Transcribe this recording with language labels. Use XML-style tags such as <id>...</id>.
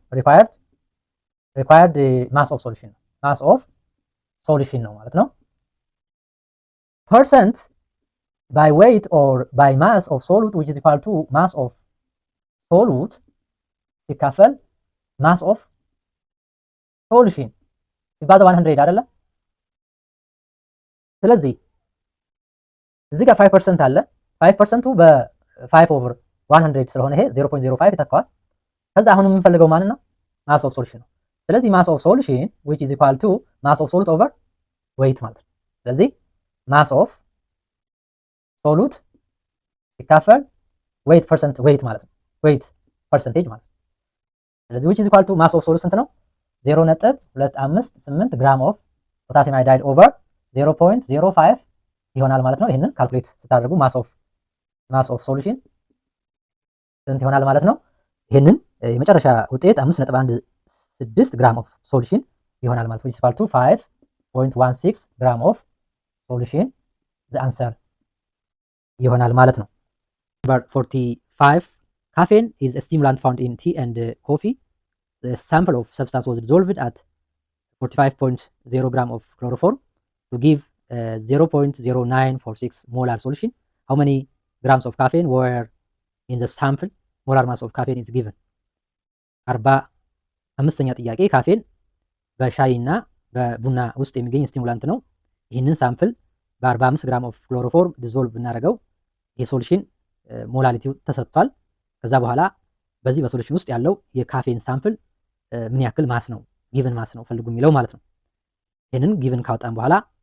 <en>required mass of solution</en> <am>ነው ማለት ነው።</am> <en>percent by weight or by mass of solute which is equal to mass of solute ሲካፈል mass of solution</en> <am>ሲባዛ 100 አይደለ? ስለዚህ እዚህ ጋር 5% አለ። 5%ቱ በ5 over 100 ስለሆነ ይሄ 0.05 ይተካዋል። ከዛ አሁን የምንፈልገው ማን ነው?</am> <en>mass of solution</en> <am>ነው። ስለዚህ</am> <en>mass of solution which is equal to mass of solute over weight</en> <am>ማለት ነው። ስለዚህ</am> <en>mass of solute</en> <am>ሲካፈል weight ማለት ነው።</am> <en>weight percentage ማለት ነው። ስለዚህ which is equal to mass of solute</en> <am>ስንት ነው? 0.258 ግራም</am> <en>of potassium iodide over</en> <am>0.05 ይሆናል ማለት ነው። ይሄንን ካልኩሌት ስታደርጉ</am> <en>mass of solution</en> <am>ስንት ይሆናል ማለት ነው? ይሄንን የመጨረሻ ውጤት 5.16 ግራም</am> <en>of solution</en> <am>ይሆናል ማለት ነው።</am> <en>which is equal to 5.16 ግራም of solution the answer ይሆናል ማለት ነው። Number 45 caffeine is a stimulant found in tea and coffee. The sample of substance was dissolved at 45.0 gram of chloroform to give 0.0946 molar solution. How many grams of caffeine were in the sample? Molar mass of caffeine is given.</en> <am>45ኛ ጥያቄ ካፌን በሻይ እና በቡና ውስጥ የሚገኝ ስቲሙላንት ነው። ይህንን ሳምፕል በ45 ግራም ኦፍ ክሎሮፎርም ዲዞልቭ ብናደርገው የሶሉሽን ሞላሊቲው ተሰጥቷል። ከዛ በኋላ በዚህ በሶሉሽን ውስጥ ያለው የካፌን ሳምፕል ምን ያክል ማስ ነው ጊቭን ማስ ነው ፈልጉ የሚለው ማለት ነው። ይህንን ጊቭን ካወጣን በኋላ</am>